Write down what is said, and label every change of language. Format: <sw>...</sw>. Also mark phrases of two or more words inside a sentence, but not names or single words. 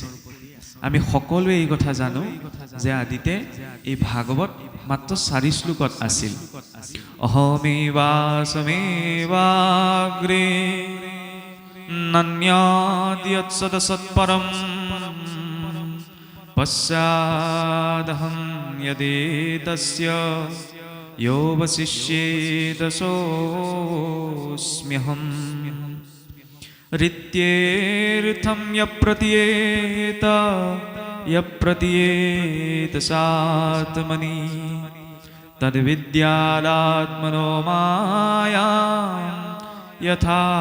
<as>আমি সকলোৱে এই কথা জানো যে আদিতে এই ভাগৱত মাত্ৰ 4 শ্লোকত আছিল।</as> <sa>अहमेवासमेवाग्रे नान्याद्यत्सदसत्परम पश्चादहं यदेतस्य यो वसिष्येदसोऽस्म्यहम् ऋत्येऽर्थं यप्रतीयेत सात्मनि तद्विद्यादात्मनो मायां यथा</sa>